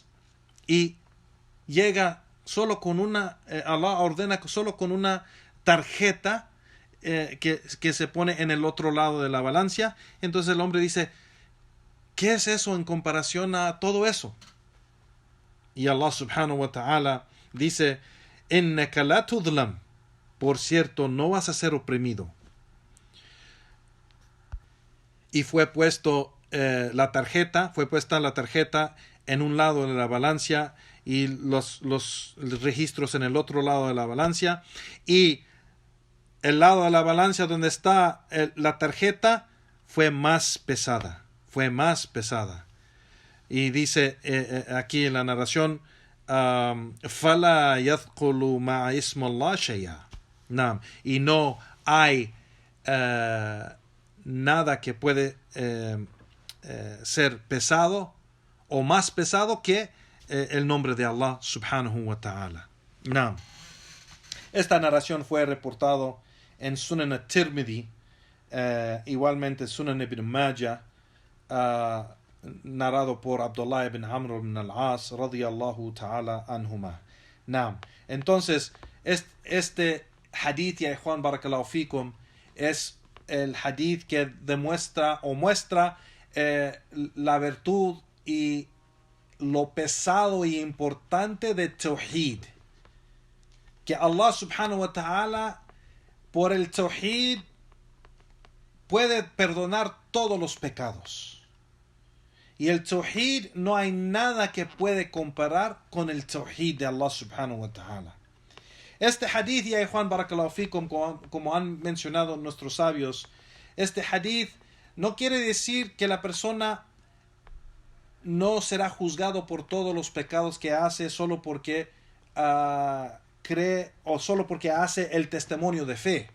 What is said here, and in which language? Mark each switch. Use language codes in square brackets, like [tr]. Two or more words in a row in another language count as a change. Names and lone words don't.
[es] Y llega solo con Allah ordena solo con una tarjeta que se pone en el otro lado de la balanza. Entonces el hombre dice: ¿qué es eso en comparación a todo eso? [ar] Y الله سبحانه وتعالى dice: إنك لا تظلم. [es] Por cierto, no vas a ser oprimido. Y fue puesta la tarjeta en un lado de la balanza y los registros en el otro lado de la balanza. Y el lado de la balanza donde está la tarjeta fue más pesada. Y dice aquí en la narración, [ar] فَلَا يَذْكُلُ مَعَ اسْمَ اللَّهِ شَيْئًا. [es] Y no hay nada que puede ser pesado o más pesado que el nombre de Allah [ar] سبحانه وتعالى. [es] Naam. Esta narración fue reportado en Sunan al-Tirmidhi, igualmente Sunan ibn Majah, narrado por Abdullah ibn Amr ibn al-As [ar] رضي الله تعالى عنهما. [es] Naam. Entonces, este hadith, ya Juan [ar] بارك الله فيكم, [es] es el hadith que demuestra o muestra la virtud y lo pesado y importante de Tawhid. [ar] Que الله سبحانه وتعالى, [es] por el Tawhid, puede perdonar todos los pecados. Y el Tawhid, no hay nada que puede comparar con el Tawhid de Allah [ar] سبحانه وتعالى. [es] Este hadith, ya Juan [ar] بارك الله فيكم, [es] como han mencionado nuestros sabios, este hadith no quiere decir que la persona no será juzgado por todos los pecados que hace solo porque cree o solo porque hace el testimonio de fe.